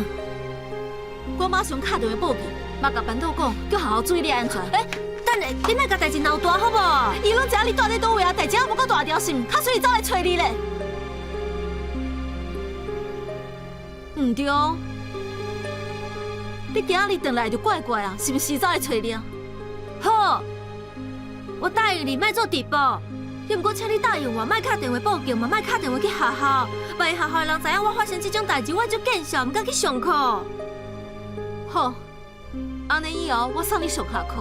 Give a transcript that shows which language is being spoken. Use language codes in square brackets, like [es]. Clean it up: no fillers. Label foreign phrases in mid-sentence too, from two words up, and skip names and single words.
[nan] 我马上打电话报警，嘛甲班导讲，叫好好注意你的安全。等下，你莫甲代志闹大好无？伊拢知影你住伫倒位啊，代志还无够大条，是毋？较所以走来找你咧。毋对，你今日回来就怪怪啊，是毋是走来找你啊？好，我答应你莫做直播，也毋过请你答应我，莫打电话报警嘛，莫打电话去学校，万一学校的人知影我发生这种代志，我就见笑，毋敢去上课。好，安尼以后我送你上下课，